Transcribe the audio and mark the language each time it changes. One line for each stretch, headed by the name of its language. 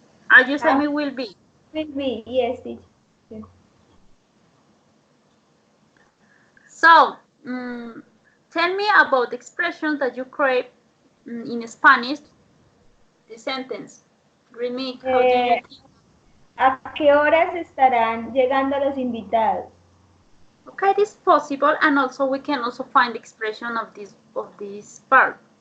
English: Are you saying it will be? Will be, yes, teacher. So, tell me about the expressions that you create in Spanish. The sentence. Remake, how do you think?
Spanish: ¿A qué horas estarán llegando los invitados?
English: Okay, this is possible, and also we can also find the expression of this part.